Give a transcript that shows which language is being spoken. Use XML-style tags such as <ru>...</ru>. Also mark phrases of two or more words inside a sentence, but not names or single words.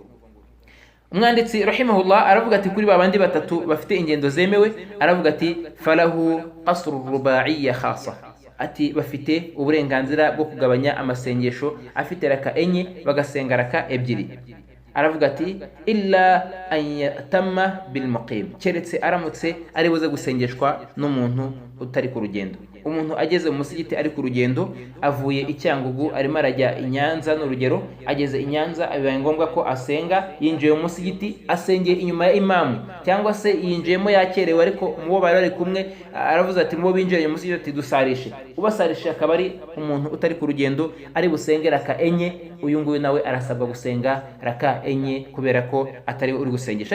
<rw>Umwanditsi rahimahullah aravuga ati kuri babandi batatu bafite ingendo zemewe, aravuga ati</rw> <ar>فله قصر الرباعية خاصة,</ar> <rw>ati bafite uburenganzira bwo kugabanya amasengesho afite raka enye bagasenga raka ebyiri. Aravuga ati</rw> <ar>إلا أن يأتم بالمقيم,</ar> <rw>keretse aramutse ari buze gusengeshwa n'umuntu utari ku rugendo. umuntu ageze mu musigiti ari ku rugendo, avuye i Cyangugu arimo arajya i Nyanza n'urugero, ageze i Nyanza bibaye ngombwa ko asenga, yinjiye mu musigiti asengeye inyuma ya imamu, cyangwa se yinjiyemo yakerewe ariko mu bo bari bari kumwe aravuze ati mu bo binjiye mu musigiti ati dusarishe, ubasarishe akaba ari umuntu utari ku rugendo ari busenge raka enye, uyu nguyu nawe arasabwa gusenga raka enye kubera ko atari uri gusengesha.</rw>